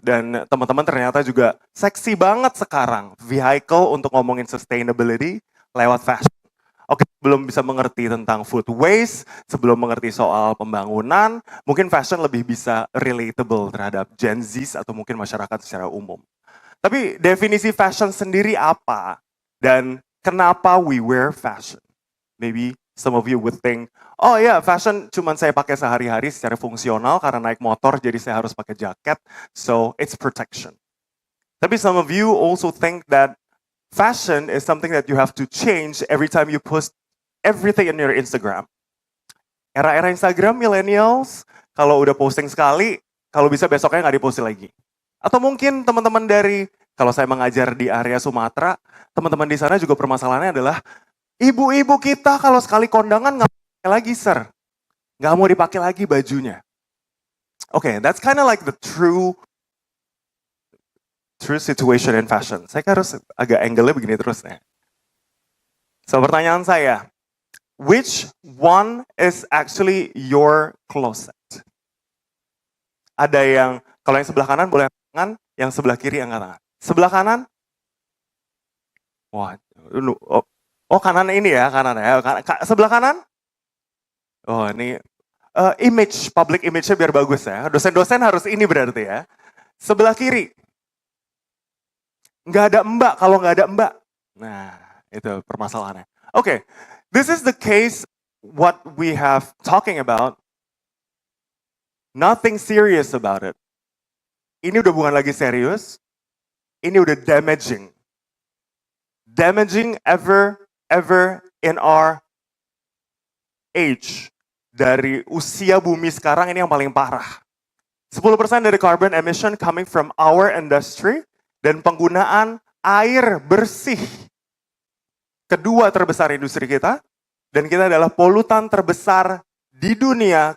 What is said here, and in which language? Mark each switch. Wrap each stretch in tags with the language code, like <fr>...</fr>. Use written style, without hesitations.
<id>Dan teman-teman ternyata juga seksi banget sekarang vehicle untuk ngomongin sustainability lewat fashion. Oke, belum bisa mengerti tentang food waste, sebelum mengerti soal pembangunan, mungkin fashion lebih bisa relatable terhadap Gen Z atau mungkin masyarakat secara umum. Tapi definisi fashion sendiri apa? Dan kenapa</id> <en>we wear fashion? Maybe some of you would think,</en> <id>oh ya, fashion cuman saya pakai sehari-hari secara fungsional karena naik motor jadi saya harus pakai jaket,</id> <en>so it's protection. Tapi some of you also think that fashion is something that you have to change every time you post everything in your Instagram.</en> <id>Era-era Instagram millennials, kalau udah posting sekali, kalau bisa besoknya nggak diposting lagi. Atau mungkin teman-teman dari, kalau saya mengajar di area Sumatera, teman-teman di sana juga permasalahannya adalah ibu-ibu kita kalau sekali kondangan nggak pakai lagi, sir. Nggak mau dipakai lagi bajunya.</id> <en>Oke, that's kind of like the true situation in fashion.</en> <id>Saya harus agak angle-nya begini terus nih. So, pertanyaan saya,</id> <en>which one is actually your closet?</en> <id>Ada yang, kalau yang sebelah kanan boleh angkat tangan, yang sebelah kiri angkat tangan. Sebelah kanan? Wah, kanan ini ya, kanan ya. Sebelah kanan? Oh, ini public image-nya biar bagus ya. Dosen-dosen harus ini berarti ya. Sebelah kiri. Nggak ada mbak kalau nggak ada mbak. Nah, itu permasalahannya.</id> <en>Oke, this is the case what we have talking about. Nothing serious about it.</en> <id>Ini udah bukan lagi serius. Ini udah damaging.</id> <en>Damaging ever in our age.</en> <id>Dari usia bumi sekarang ini yang paling parah. 10% dari carbon emission</id> <en>coming from our industry</en> <id>dan penggunaan air bersih. Kedua terbesar industri kita dan kita adalah polutan terbesar di dunia.</id>